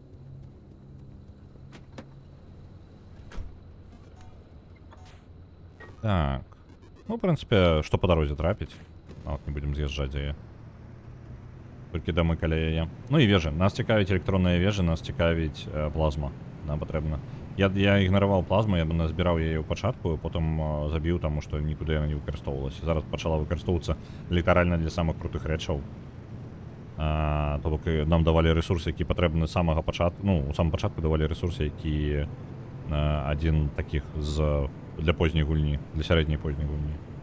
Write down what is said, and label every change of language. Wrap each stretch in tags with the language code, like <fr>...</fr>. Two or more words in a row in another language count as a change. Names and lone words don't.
<be>Так. Ну, в прынцыпе, што па дарозе трапіць. Нават не будзем з'язджаць за яе. Толькі дамы каля яе. Ну і вежы. Нас цікавіць электронная вежа, нас цікавіць плазма. Нам патрэбна</be> <uk>Я ігнорував плазму, я назбирав її у початку, потім забив, тому що нікуди вона не використовувалася. Зараз почала використовуватися літерально для самих крутих речей. Тобто нам давали ресурси, які потрібні з самого початку. Ну, у самому початку давали ресурси, які один таких для поздньої гульні, для середньої поздньої гульні.</uk>